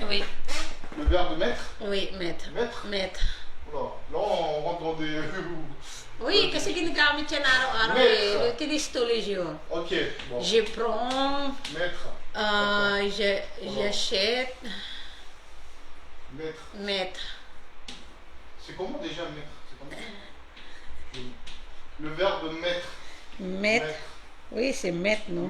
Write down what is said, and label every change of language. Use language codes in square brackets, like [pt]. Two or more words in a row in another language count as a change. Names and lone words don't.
[fr] Oui, le verbe mettre. oui, mettre. Mettre. Mettre. Oula, là, on rentre dans des. Oui, [tl] kasi ginagamit yan araw-araw [fr] Mettre. [tl] eh. Utilis tuloy yun. [fr] Ok, bon. Je prends, Mettre. j'achète, Mettre. mettre. C'est comment déjà mettre? C'est comment? Le verbe mettre. Mettre. Oui, c'est mettre, non?